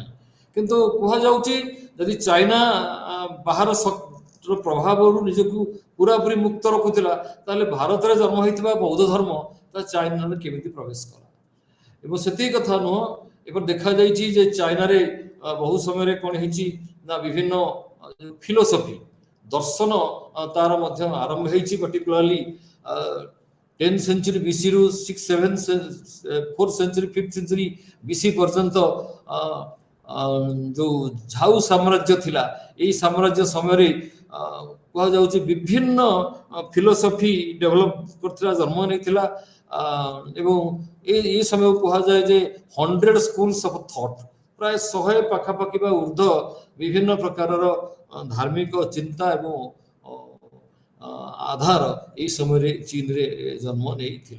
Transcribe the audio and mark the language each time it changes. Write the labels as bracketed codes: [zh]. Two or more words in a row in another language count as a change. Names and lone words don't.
[or] କିନ୍ତୁ କୁହାଯାଉଛି ଯଦି ଚାଇନା ବାହାର ପ୍ରଭାବରୁ ନିଜକୁ ପୁରାପୁରି ମୁକ୍ତ ରଖୁଥିଲା ତାହେଲେ ଭାରତରେ ଜନ୍ମ ହେଇଥିବା ବୌଦ୍ଧ ଧର୍ମ ତା ଚାଇନାରେ କେମିତି ପ୍ରବେଶ କଲା। ଏବଂ ସେତିକି କଥା ନୁହଁ, ଏବେ ଦେଖାଯାଇଛି ଯେ ଚାଇନାରେ ବହୁ ସମୟରେ କ'ଣ ହେଇଛି ନା ବିଭିନ୍ନ ଫିଲୋସଫି ଦର୍ଶନ ତାର ମଧ୍ୟ ଆରମ୍ଭ ହେଇଛି। [en] particularly 10th century BC [or] ରୁ [en] 6th 7th 4th century 5th century BC [or] ପର୍ଯ୍ୟନ୍ତ ଯୋଉ ଝାଉ ସାମ୍ରାଜ୍ୟ ଥିଲା, ଏଇ ସାମ୍ରାଜ୍ୟ ସମୟରେ କୁହାଯାଉଛି ବିଭିନ୍ନ [en] philosophy develop [or] କରିଥିଲା, ଜନ୍ମ ନେଇଥିଲା। ଏବଂ ଏଇ ସମୟ କୁହାଯାଏ ଯେ 100 [en] schools of thought, [or] ପ୍ରାୟ 100 ପାଖାପାଖି ବା ଉର୍ଦ୍ଧ୍ୱ ବିଭିନ୍ନ ପ୍ରକାରର ଧାର୍ମିକ ଚିନ୍ତା ଏବଂ ଆଧାର ଏଇ ସମୟରେ ଚୀନରେ ଜନ୍ମ ନେଇଥିଲା।